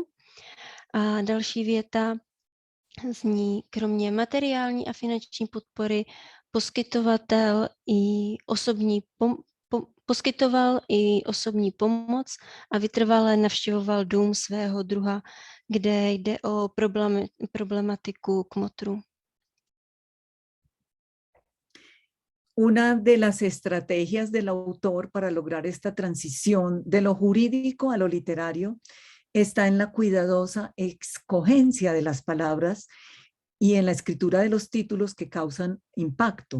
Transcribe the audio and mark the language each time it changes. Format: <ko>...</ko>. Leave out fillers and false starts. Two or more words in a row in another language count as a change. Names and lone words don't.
<cs>A další věta zní, kromě materiální a finanční podpory poskytoval i osobní pomoc a vytrvale navštěvoval dům svého druha, kde jde o problematiku kmotru.</cs> <es>Una de las estrategias del autor para lograr esta transición de lo jurídico a lo literario está en la cuidadosa escogencia de las palabras y en la escritura de los títulos que causan impacto.</es>